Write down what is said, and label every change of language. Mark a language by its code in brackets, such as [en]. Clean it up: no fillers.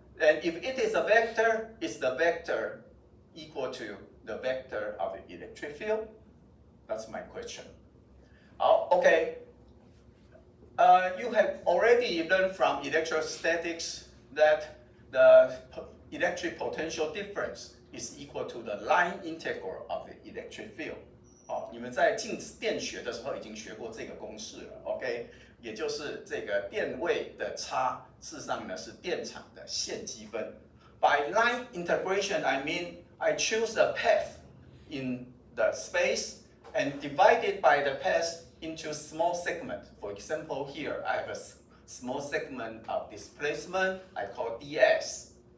[en] And if it is a vector, is the vector equal to the vector of the electric field? That's my question. Okay. You have already learned from electrostatics that the electric potential difference is equal to the line integral of the electric field. [zh] 你们在进电学的时候已经学过这个公式了 ，OK？也就是这个电位的差，事实上呢是电场的线积分。 [en] By line integration, I mean I choose a path in the space and divide it by the path into small segments. For example, here I have a small segment of displacement I call ds.